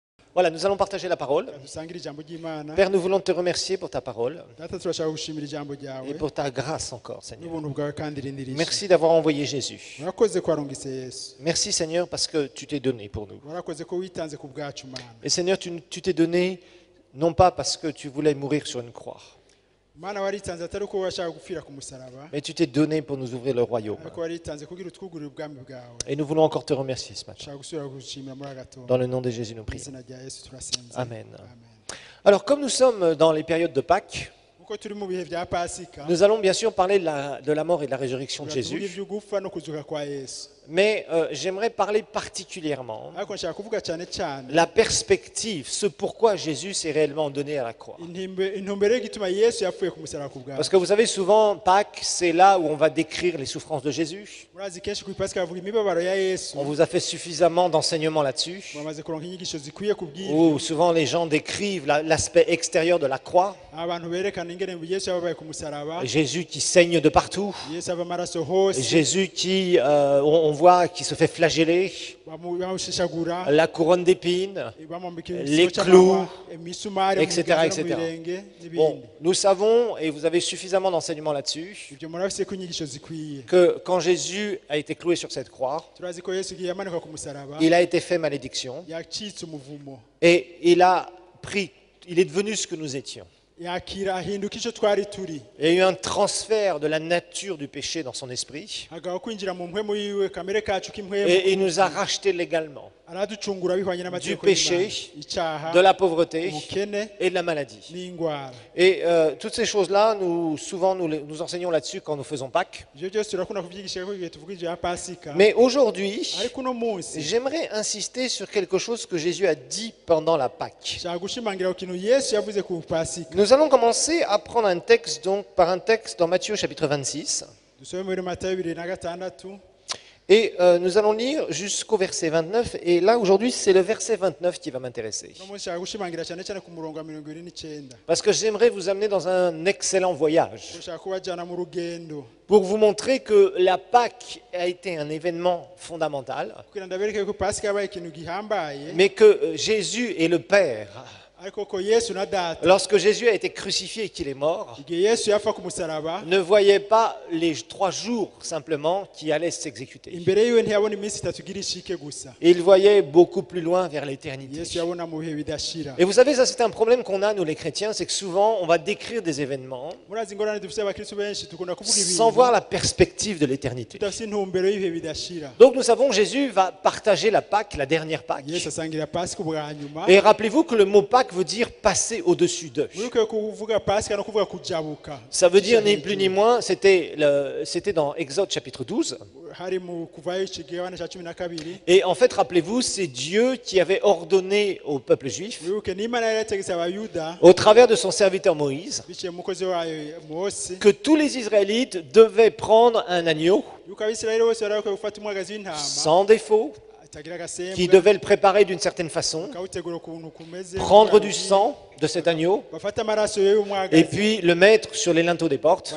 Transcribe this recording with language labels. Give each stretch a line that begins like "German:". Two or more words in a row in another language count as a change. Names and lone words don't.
French: Voilà, nous allons partager la parole.
Rundi: dusangire ijambo ry'Imana.
French: Père, nous voulons te remercier pour ta parole
Rundi: Data turashaka gushimira ijambo
French: et
Rundi: ryawe
French: pour ta grâce encore, Seigneur.
Rundi: n'ubuntu bwawe kandi rindirije.
French: Merci d'avoir envoyé Jésus.
Rundi: Warakoze ko warungitse Yesu.
French: Merci, Seigneur, parce que tu t'es donné pour nous.
Rundi: Warakoze ko witanze ku bwacu Mana.
French: Et Seigneur, tu t'es donné non pas parce que tu voulais mourir sur une croix,
Rundi: Mana waritanze atari uko washaka gupfira ku musaraba,
French: mais tu t'es donné pour nous ouvrir le royaume.
Rundi: ariko waritanze kugira utwugurire ubwami bwawe.
French: Et nous voulons encore te remercier ce matin.
Rundi: Shaka gusubira gushimira muri agatongo.
French: Dans le nom de Jésus, nous
Rundi: Mu
French: prions.
Rundi: izina rya Yesu turasenze.
French: Amen.
Rundi: Amen.
French: Alors, comme nous sommes dans les périodes de Pâques,
Rundi: Uko turi mu bihe bya Pasika,
French: nous allons bien sûr parler de la mort et de la résurrection de
Rundi: tuvuga
French: Jésus.
Rundi: ivy'ugupfa no kuzuka kwa Yesu.
French: Mais j'aimerais parler particulièrement
Rundi: Ariko nshaka kuvuga cyane cyane
French: la perspective, ce pourquoi Jésus s'est réellement donné à la croix.
Rundi: intumbero y'igituma Yesu yapfuye ku musaraba ku bwawe.
French: Parce que vous savez, souvent, Pâques, c'est là où on va décrire les souffrances de Jésus.
Rundi: Murazi kenshi ku Pasika bavuga imibabaro ya Yesu.
French: On vous a fait suffisamment d'enseignements là-dessus.
Rundi: Bamaze kuronka inyigisho zikwiye ku bw'ibyo.
French: Où souvent les gens décrivent l'aspect extérieur de la croix.
Rundi: Abantu berekana ingene Yesu yababaye ku musaraba.
French: Jésus qui saigne de partout.
Rundi: Yesu ava amaraso hose.
French: Jésus qui, on voit, qui se fait flageller.
Rundi: Bamushishagura.
French: La couronne d'épines.
Rundi: Bamwambika
French: Les
Rundi: igisoro
French: clous,
Rundi: cy'amahwa, imisumari mu
French: etc.,
Rundi: biganza no mu
French: etc.
Rundi: birenge
French: Bon,
Rundi: n'ibindi.
French: nous savons, et vous avez suffisamment d'enseignements là-dessus,
Rundi: Ibyo murabise ko inyigisho zikwiye.
French: que quand Jésus a été cloué sur cette croix,
Rundi: Turazi ko Yesu igihe yamanikwa ku musaraba
French: il a été fait malédiction
Rundi: yacitse umuvumo.
French: et il est devenu ce que nous étions.
Rundi: Yakira ahinduka icyo twari turi.
French: Il y a eu un transfert de la nature du péché dans son esprit
Rundi: Agaho kwinjira mu mpwemu yiwe kamere kacu k'impwemu.
French: et il nous a rachetés légalement
Rundi: Araducungura bihwanye
French: du
Rundi: n'amategeko
French: péché,
Rundi: y'Imana. Icyaha,
French: de la pauvreté
Rundi: ubukene
French: et de la maladie.
Rundi: n'indwara.
French: Et toutes ces choses-là, souvent nous enseignons là-dessus quand nous faisons Pâques.
Rundi: Ibyo byose turakunda kubyigisha ko igihe tuvuga ibya Pasika.
French: Mais aujourd'hui,
Rundi: Ariko uno munsi
French: j'aimerais insister sur quelque chose que Jésus a dit pendant la Pâque.
Rundi: nshaka gushimangira ku kintu Yesu yavuze ku Pasika.
French: Nous allons commencer à prendre un texte, donc par un texte dans Matthieu chapitre 26.
Rundi: Dusome muri Matayo 26.
French: Et nous allons lire jusqu'au verset 29. Et là, aujourd'hui, c'est le verset 29 qui va m'intéresser.
Rundi: Uno munsi nshaka gushimangira cyane cyane ku murongo wa 29.
French: Parce que j'aimerais vous amener dans un excellent voyage.
Rundi: Ushaka kubajyana mu rugendo.
French: Pour vous montrer que la Pâque a été un événement fondamental.
Rundi: Kugira ndabereke ko Pasika yabaye ikintu gihambaye.
French: Mais que Jésus et le Père,
Rundi: Ariko ko Yesu na Data
French: lorsque Jésus a été crucifié et qu'il est mort,
Rundi: igihe Yesu yapfa ku musaraba
French: ne voyaient pas les 3 jours simplement qui allaient s'exécuter.
Rundi: imbere yiwe ntiyabona iminsi itatu igira ishike gusa.
French: Il voyait beaucoup plus loin vers l'éternité.
Rundi: Yesu yabona mu bihe bidashira.
French: Et vous savez, ça c'est un problème qu'on a, nous les chrétiens, c'est que souvent on va décrire des événements
Rundi: Murazi ingorane dufite abakristo benshi tukunda kuvuga
French: sans
Rundi: ibintu
French: voir la perspective de l'éternité.
Rundi: tudafite intumbero y'ibihe bidashira.
French: Donc nous savons que Jésus va partager la Pâque, la dernière Pâque.
Rundi: Yesu asangira Pasika ubwa nyuma.
French: Et rappelez-vous que le mot Pâque veut dire passer au-dessus d'eux.
Rundi: Mwibuke kuvuga Pasika no kuvuga kujabuka.
French: Ça veut dire ni plus ni moins, c'était dans Exode chapitre 12.
Rundi: Hari mu kuvayo ikigabane cya 12.
French: Et en fait, rappelez-vous, c'est Dieu qui avait ordonné au peuple juif,
Rundi: Mwibuke n'Imana yari yategetse abayuda
French: au travers de son serviteur Moïse,
Rundi: biciye mu mukozi wayo Mose
French: que tous les Israélites devaient prendre un agneau
Rundi: yuko Abisirayeli bose bari bakwiye gufata umwagazi w'intama
French: sans défaut,
Rundi: atagira
French: qui
Rundi: agasembe
French: devaient le préparer d'une certaine façon,
Rundi: bakawutegura ukuntu kumeze
French: prendre du sang de cet agneau
Rundi: bafata amaraso y'uwo
French: et
Rundi: mwagazi
French: puis le mettre sur les linteaux des portes.